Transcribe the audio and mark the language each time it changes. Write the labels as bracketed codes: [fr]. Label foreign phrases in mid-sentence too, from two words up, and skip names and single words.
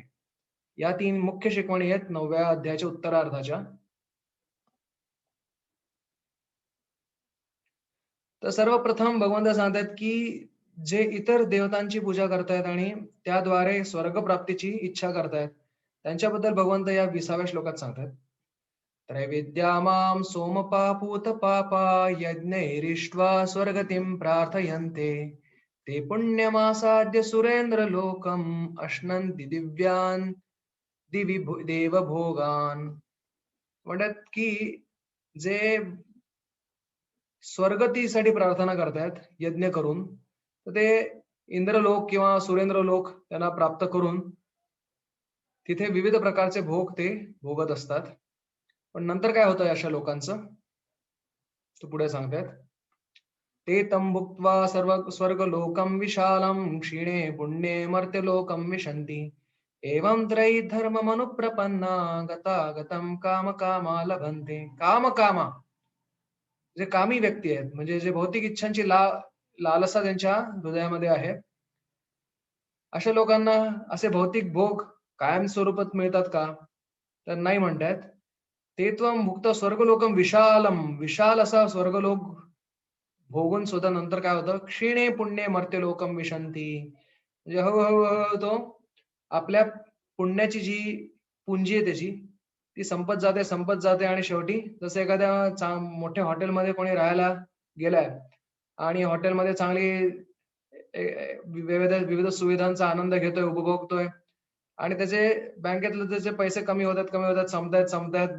[mr] या 3 मुख्य शिकवणी आहेत 9व्या अध्यायाच्या उत्तरार्धाच्या. तर सर्वप्रथम भगवंत सांगतात की जे इतर देवतांची पूजा करतायत आणि त्याद्वारे स्वर्ग प्राप्तीची इच्छा करतायत त्यांच्याबद्दल भगवंत या 20व्या श्लोकात सांगतात. [sa] त्रैविद्या मां सोमपापूत पापा यज्ञैरिष्ट्वा स्वर्गतिं प्रार्थयन्ते ते पुण्यमासाद्य सुरेंद्र लोकम अश्नन्ति दिव्यान देवभोगान. [mr] म्हणतात की जे स्वर्गतीसाठी प्रार्थना करतायत यज्ञ करून, तर ते इंद्रलोक किंवा सुरेंद्र लोक त्यांना प्राप्त करून तिथे विविध प्रकारचे भोग ते भोगत असतात. पण नंतर काय होतं अशा लोकांचं? तो पुढे सांगतायत. [sa] ते तं भुक्त्वा सर्व स्वर्गलोकं विशालं क्षीणे पुण्ये मर्त्यलोकं विशन्ति. एवं त्रयीधर्ममनुप्रपन्ना गतागतं कामकामा लभन्ते. [mr] कामकामा जे कामी व्यक्ती आहेत, म्हणजे जे भौतिक इच्छांची लालसा त्यांच्या हृदयामध्ये आहे, अशा लोकांना असे भौतिक भोग कायम स्वरूपात मिळतात का? तर नाही म्हणतायत. [sa] ते त्वं भुक्त स्वर्गलोकम विशालम, [mr] विशाल असा स्वर्गलोक भोगून सुद्धा नंतर काय होतं? [sa] क्षीणे पुण्ये मर्त्यलोकम विशन्ति. [mr] म्हणजे हळू तो आपल्या पुण्याची जी पुंजी आहे त्याची, ती संपत जाते आणि शेवटी जसं एखाद्या मोठ्या हॉटेलमध्ये कोणी राहायला गेलाय आणि हॉटेलमध्ये चांगली विविध विविध सुविधांचा आनंद घेतोय, उपभोगतोय आणि त्याचे बँकेतले त्याचे पैसे कमी होतात, संपतायत.